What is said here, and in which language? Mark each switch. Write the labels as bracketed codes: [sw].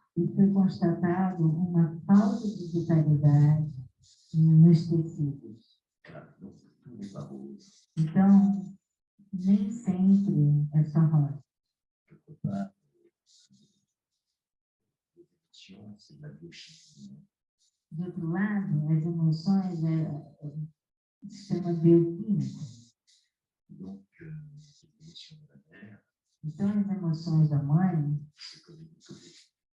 [pt] e foi constatado uma falta de vitalidade nos tecidos. [fr] Voilà, donc tout n'est pas rose. [pt] Então, nem sempre é só rosa. [fr] Quelque part, les émotions, c'est de la biochimie. [pt] De outro lado, as emoções é sistema bioquímico. [fr] Donc, les émotions de la mère [pt] Então, as emoções da mãe [fr] se communiquent au bébé.